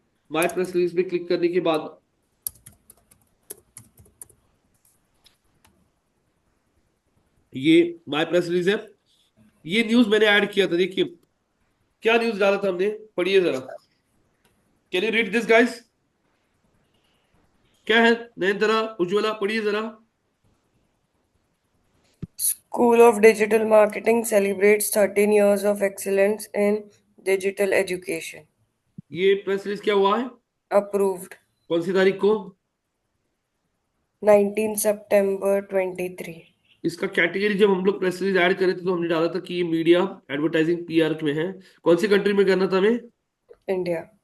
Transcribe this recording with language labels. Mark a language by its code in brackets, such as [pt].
[hi] My press release पे click करने के बाद ये माय प्रेस रिलीज है। ये न्यूज मैंने ऐड किया था, देखिए क्या न्यूज डाला था हमने, पढ़िए जरा। [en] Can you read this guys? [hi] क्या है नयनतारा, उज्ज्वला, पढ़िए जरा। [en] School of Digital Marketing celebrates 13 years of excellence in digital education. [hi] ये प्रेस रिलीज क्या हुआ है, [en] Approved. [hi] कौन सी तारीख को? [en] 19 September 23. [hi] इसका कैटेगरी जब हम लोग प्रेस रिलीज ऐड करे थे तो हमने डाला था कि ये मीडिया एडवर्टाइजिंग PR में है। कौन सी कंट्री में करना था हमें? [en] India.